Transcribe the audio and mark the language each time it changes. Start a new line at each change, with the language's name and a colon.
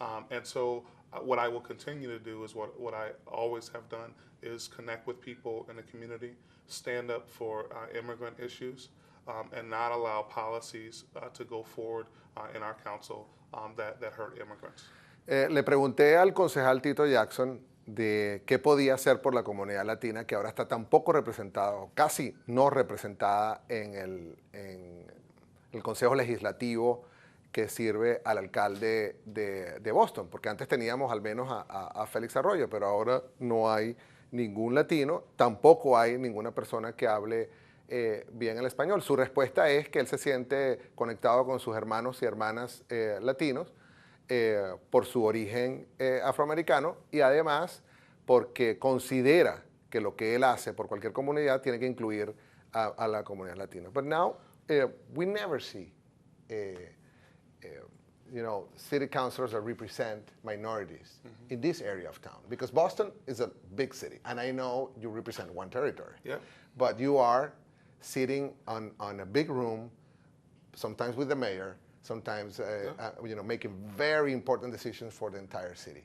English: And so what I will continue to do is what I always have done is connect with people in the community, stand up for immigrant issues, and not allow policies to go forward in our council that hurt immigrants.
Spanish: Le pregunté al concejal Tito Jackson de qué podía hacer por la comunidad latina que ahora está tan poco representada o casi no representada en el Consejo Legislativo que sirve al alcalde de Boston, porque antes teníamos al menos a Félix Arroyo, pero ahora no hay ningún latino, tampoco hay ninguna persona que hable bien el español. Su respuesta es que él se siente conectado con sus hermanos y hermanas latinos por su origen afroamericano y además porque considera que lo que él hace por cualquier comunidad tiene que incluir a la comunidad latina.
English: But now we never see city councilors that represent minorities in this area of town, because Boston is a big city, and I know you represent one territory. Yeah. But you are sitting on a big room, sometimes with the mayor, sometimes making very important decisions for the entire city.